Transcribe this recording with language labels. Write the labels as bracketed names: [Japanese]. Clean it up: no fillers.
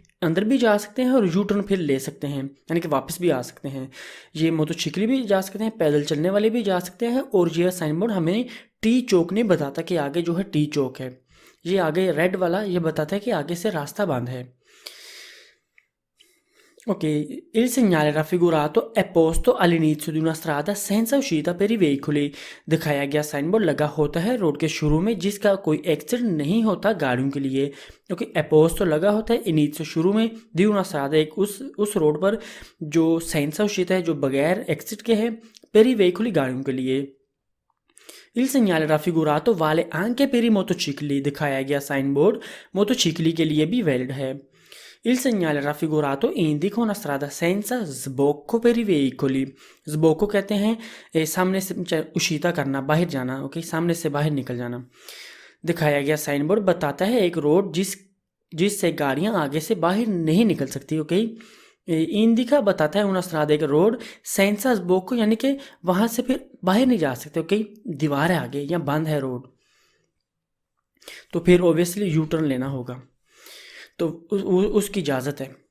[Hindi] अंदर भी जा सकते हैं और यू टर्न फिर ले सकते हैं, यानी कि वापस भी आ सकते हैं। ये मोटरसाइकिल भी जा सकते हैं, पैदल चलने वाले भी जा सकते हैं। और ये साइन बोर्ड हमें टी चौक नहीं बताता कि आगे जो है टी चौक है। ये आगे रेड वाला ये बताता है कि आगे से रास्ता बंद है। [Italian] Ok, il segnale raffigurato è posto all'inizio di una strada senza uscita per i veicoli। [Hindi] दिखाया गया साइन बोर्ड लगा होता है रोड के शुरू में जिसका कोई एग्जिट नहीं होता गाड़ियों के लिए। ओके, एपोज लगा होता है इनिशियो शुरू में, दी [Italian] una strada [Hindi] एक उस रोड पर जो [Italian] senza uscita [Hindi] है, जो बगैर एग्जिट के है, [Italian] per i veicoli [Hindi] गाड़ियों के लिए। [Italian] Il segnale raffigurato vale anche per i motocicli। [Hindi] दिखाया गया साइन बोर्ड मोटोचिकली के लिए भी वैलिड है। [Italian] Il segnale raffigurato indica una strada senza sbocco per i veicoli। [Hindi] sbocco कहते हैं सामने से उशीता करना, बाहर जाना, ओके, सामने से बाहर निकल जाना। दिखाया गया साइन बोर्ड बताता है एक रोड जिससे गाड़ियां आगे से बाहर नहीं निकल सकती, ओके। इंडिका बताता है [Italian] una strada [Hindi] एक रोड, [Italian] senza sbocco [Hindi] यानी कि वहां से फिर बाहर नहीं जा सकते, ओके, दीवार है आगे या बंद है रोड, तो फिर ऑब्वियसली यू टर्न लेना होगा, तो उसकी इजाज़त है।